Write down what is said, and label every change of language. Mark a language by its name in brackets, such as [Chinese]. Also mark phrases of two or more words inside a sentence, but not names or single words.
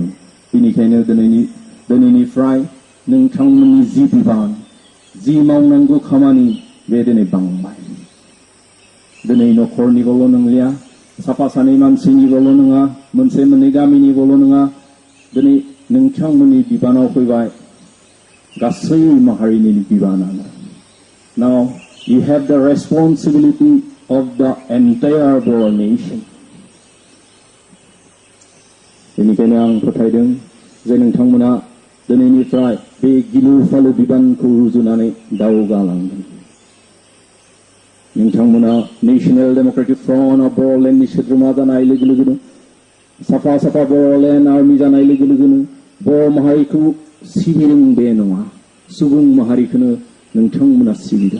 [Bodo] बेनिखायनो दिनैनिफ्राय नोंथांमोननि जि बिबान जि मावनांगौ खामानि बे दिनै बांबाय। दिनै न'खरनिल' नंलिया साफा सानै मानसिनिल' नङा मोनसे मोननै गामिनिल' नङा दिनै नोंथांमोननि बिबानाव फैबाय गासै माहारिनि बिबानानो। [English] Now you have the responsibility of the entire Bodo nation. [Bodo] बेनिखायनो आं फोथायदों जे नोंथांमोना दिनैनिफ्राय बे गिलु फालु बिबानखौ रुजुनानै दावगालांगोन। नोंथांमोना नेशनेल डेमोक्रेटिक फ्रन्ट अफ बड'लेण्डनि सोद्रोमा जानाय लोगो लोगोनो साफा साफा बड'लेण्ड आर्मि जानाय लोगो लोगोनो बर' माहारिखौ सिबिदों बे नङा सुबुं माहारिखौनो नोंथांमोना सिबिदों।